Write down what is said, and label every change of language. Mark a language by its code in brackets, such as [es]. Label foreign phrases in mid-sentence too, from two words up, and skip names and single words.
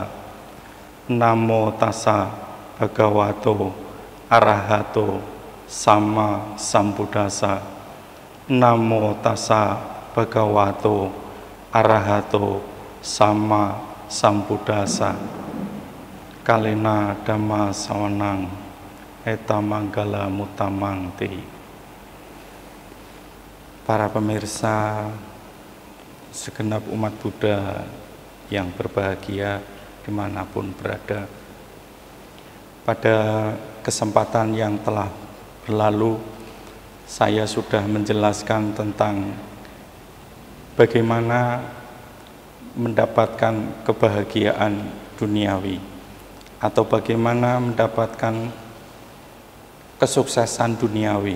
[pi] Namo tassa bhagavato arahato sama sambuddhassa. Namo tassa bhagavato arahato sama sambuddhassa. Kalena dhamma sawanang eta manggala mutamang ti. [id] Para pemirsa, segenap umat Buddha yang berbahagia dimanapun berada, pada kesempatan yang telah berlalu saya sudah menjelaskan tentang bagaimana mendapatkan kebahagiaan duniawi atau bagaimana mendapatkan kesuksesan duniawi.